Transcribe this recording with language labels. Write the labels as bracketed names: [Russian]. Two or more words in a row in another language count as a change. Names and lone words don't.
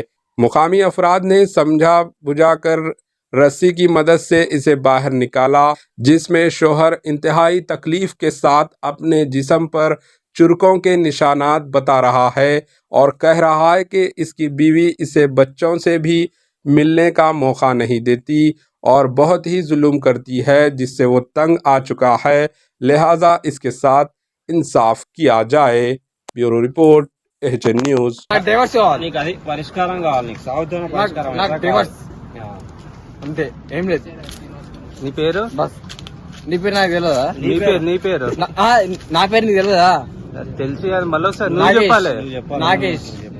[Urdu] مقامی افراد نے سمجھا بجھا کر رسی کی مدد سے اسے باہر نکالا، جس میں شوہر انتہائی تکلیف کے ساتھ اپنے جسم پر چرکوں کے نشانات بتا رہا ہے اور کہہ رہا ہے کہ اس کی بیوی اسے بچوں سے بھی ملنے کا موقع نہیں دیتی اور بہت ہی ظلم کرتی ہے، جس سے وہ تنگ آ چکا ہے، لہٰذا اس کے ساتھ انصاف کیا جائے۔ بیورو رپورٹ HN نیوز۔ [Telugu] పరిష్కారం కావాలి నీకు సాగుతున్న పరిష్కారం అంతే ఏం లేదు. నీ పేరు బస్ నీ పేరు నాకు తెలియదా? నీ పేరు నా పేరు నీకు తెలియదా? తెలిసి అది మళ్ళీ ఒకసారి నువ్వు చెప్పాలి. నాగేష్.